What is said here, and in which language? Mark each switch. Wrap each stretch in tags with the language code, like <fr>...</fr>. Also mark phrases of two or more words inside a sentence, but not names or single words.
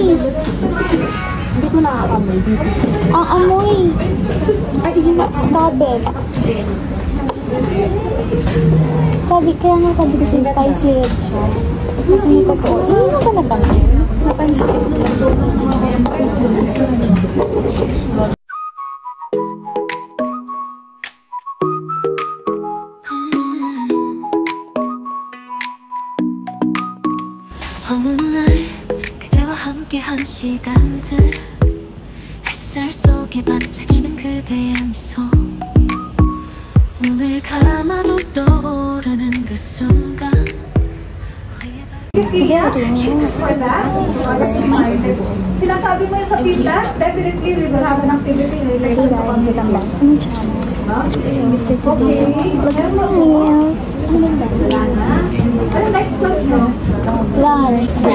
<tl>Hindi ko nakakamoy dito. Ang amoy.</tl> <en>Stop it.</en> <tl>Kaya sabi ko si</tl> <en>spicy red</en> <tl>siya. Kasi may totoo. Hindi mo ba napansin? Napansin.</tl> <ko>어느 날 그대와 함께한 시간들 햇살 속에 반짝이는 그대의 미소 눈을 감아도 떠오르는 그 순간</ko> <en>For that,</en> <tl>sinasabi mo yun sa</tl> <en>feedback, definitely we will have an activity related to guys, wait lang back to my channel. So, okay, look at my nails.</en> <tl>Ano</tl> <en>next class</en> <tl>mo? Lunch.</tl>